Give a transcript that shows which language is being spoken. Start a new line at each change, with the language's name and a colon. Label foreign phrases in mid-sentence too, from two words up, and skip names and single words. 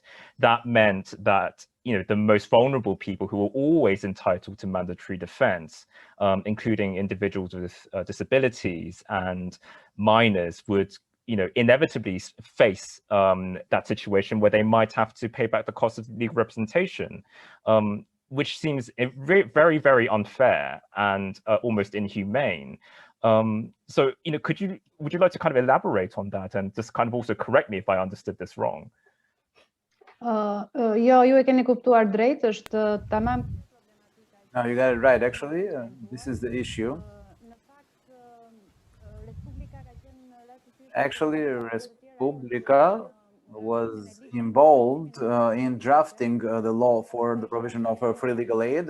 English: That meant that, the most vulnerable people who were always entitled to mandatory defense, including individuals with disabilities and minors, would inevitably face that situation where they might have to pay back the cost of legal representation, which seems very, very unfair and almost inhumane. So, would you like to kind of elaborate on that and just kind of also correct me if I understood this wrong?
Albanian: Jo, ju e keni kuptuar drejt, është tamam.
English: No, you got it right. Actually, this is the issue. Actually, Respublika was involved in drafting the law for the provision of free legal aid.